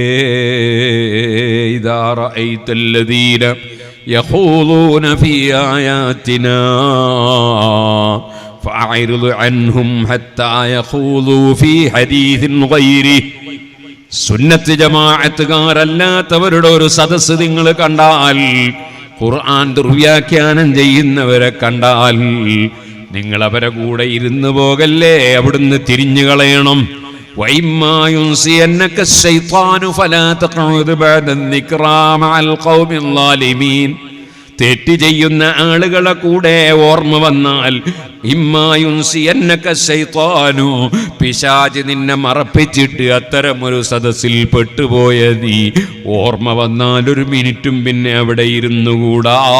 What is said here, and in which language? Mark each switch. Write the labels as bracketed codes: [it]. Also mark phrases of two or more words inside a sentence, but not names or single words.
[ar] إذا رأيت الذين يقولون في آياتنا فأعرض عنهم حتى يقولوا في حديث غيره. [ml] സുന്നത്ത് ജമാഅത്തുകാരല്ലാത്തവരുടെ ഒരു സദസ്സ് നിങ്ങൾ കണ്ടാൽ, ഖുർആൻ ദുർവ്യാഖ്യാനം ചെയ്യുന്നവരെ കണ്ടാൽ, നിങ്ങൾ അവരെ കൂടെ ഇരുന്നു പോകല്ലേ, അവിടുന്ന് തിരിഞ്ഞു കളയണം. [ar] وَإِمَّا يُنْسِيَنَّكَ الشَّيْطَانُ فَلَا تَقْعُدْ بَعْدَ الذِّكْرَى مَعَ الْقَوْمِ الظَّالِمِينَ. [ml] തെറ്റ് ചെയ്യുന്ന ആളുകളെ കൂടെ ഓർമ്മ വന്നാൽ, [ar] إما ينسينك الشيطان, [ml] പിശാച് നിന്നെ മറപ്പിച്ചിട്ട് അത്തരമൊരു സദസ്സിൽ പെട്ടുപോയ നീ ഓർമ്മ വന്നാൽ ഒരു മിനിറ്റും പിന്നെ അവിടെ ഇരുന്നുകൂടാ.